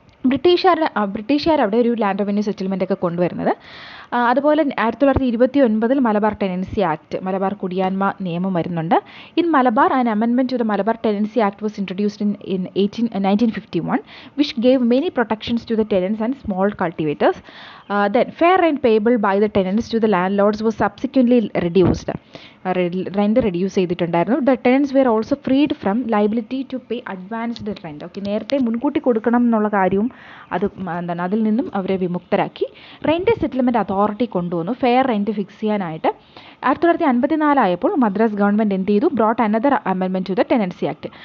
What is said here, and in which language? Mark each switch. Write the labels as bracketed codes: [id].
[ml] ബ്രിട്ടീഷുകാർ അവിടെ ഒരു ലാൻഡ് റവന്യൂ സെറ്റിൽമെൻ്റ് ഒക്കെ കൊണ്ടുവരുന്നത്. അതുപോലെ 1929 മലബാർ ടെനൻസി ആക്ട്, മലബാർ കുടിയാന്മ നിയമം വരുന്നുണ്ട്. [en] In Malabar an amendment to the Malabar tenancy act was introduced in 1951 which gave many protections to the tenants and small cultivators. Then fair rent payable by the tenants to the landlords was subsequently reduced. [ml] Rent reduce ചെയ്തിട്ടുണ്ടായിരുന്നു. [en] The tenants were also freed from liability to pay advanced rent. [ml] Okay, നേരത്തെ മുൻകൂട്ടി കൊടുക്കണം എന്നുള്ള കാര്യവും അതിൽ നിന്നും അവരെ വിമുക്തരാക്കി. Rent settlement authority കൊണ്ടുവന്നു ഫെയർ റെൻറ്റ് ഫിക്സ് ചെയ്യാനായിട്ട്. 1954 ആയപ്പോൾ മദ്രാസ് ഗവൺമെൻറ് എന്ത് ചെയ്തു? [en] Brought another amendment to the tenancy act.